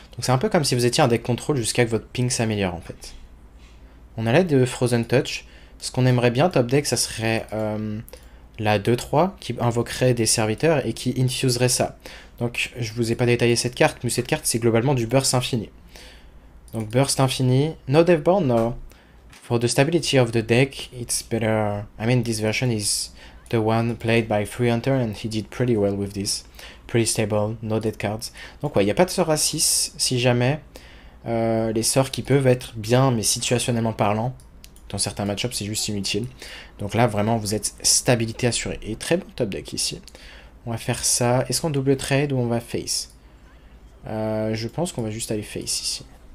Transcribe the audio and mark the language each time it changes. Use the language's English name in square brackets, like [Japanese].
[French] Donc c'est un peu comme si vous étiez un deck contrôle jusqu'à que votre ping s'améliore en fait. On a l'aide de Frozen Touch. Ce qu'on aimerait bien top deck, ça serait la 2-3 qui invoquerait des serviteurs et qui infuserait ça. Donc je vous ai pas détaillé cette carte, mais cette carte c'est globalement du burst infini. Donc burst infini, [English] no Deathborn, no. For the stability of the deck, it's better. I mean, this version is the one played by Fury Hunter and he did pretty well with this. Pretty stable, no dead cards. [French] Donc ouais, il n'y a pas de sort à 6 si jamais. Les sorts qui peuvent être bien, mais situationnellement parlant, dans certains match-ups, c'est juste inutile. Donc là, vraiment, vous êtes stabilité assurée. Et très bon top deck ici. On va faire ça. Est-ce qu'on double trade ou on va face? Je pense qu'on va juste aller face ici.